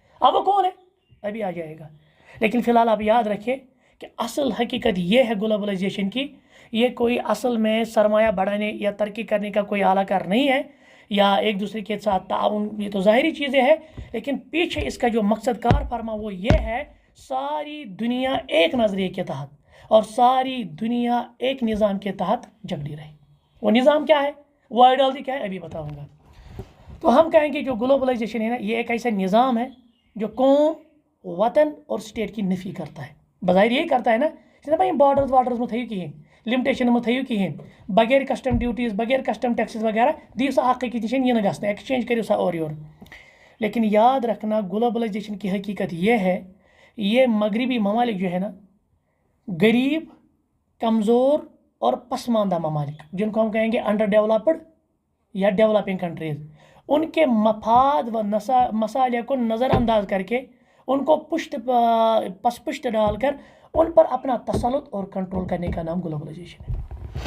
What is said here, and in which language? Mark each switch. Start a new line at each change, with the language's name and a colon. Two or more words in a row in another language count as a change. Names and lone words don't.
Urdu: اب وہ کون ہے ابھی آ جائے گا. لیکن فی الحال آپ یاد رکھیں کہ اصل حقیقت یہ ہے گلوبلائزیشن کی یہ کوئی اصل میں سرمایہ بڑھانے یا ترقی کرنے کا کوئی اعلیٰ کار نہیں ہے یا ایک دوسرے کے ساتھ تعاون یہ تو ظاہری چیزیں ہیں لیکن پیچھے اس کا جو مقصد کار فرما وہ یہ ہے ساری دنیا ایک نظریے کے تحت اور ساری دنیا ایک نظام کے تحت جگڑی رہے. وہ نظام کیا ہے وہ آئیڈیالوجی کیا ہے ابھی بتاؤں گا. تو ہم کہیں گے جو گلوبلائزیشن ہے نا یہ ایک ایسا نظام ہے جو قوم وطن اور سٹیٹ کی نفی کرتا ہے. بظاہر یہی کرتا ہے نا بھائی
Kashmiri: بارڈرز وارڈرز میں تھیو کہین لمٹیشن میں تھیو کہین بغیر
English: custom duties
Kashmiri: بغیر
English: custom taxes
Kashmiri: وغیرہ دیو سا اخ أکِس نِش یہ نہ گژھنا ایکسچینج کریو سا اور یور.
Urdu: لیکن یاد رکھنا گلوبلائزیشن کی حقیقت یہ ہے یہ مغربی ممالک جو ہے نا غریب کمزور اور پسماندہ ممالک جن کو ہم کہیں گے
English: under developed
Urdu: یا
English: developing countries
Urdu: ان کے مفاد و مسائل کو نظر انداز کر کے ان کو پشت ڈال کر ان پر اپنا تسلط اور کنٹرول کرنے کا نام گلوبلائزیشن ہے.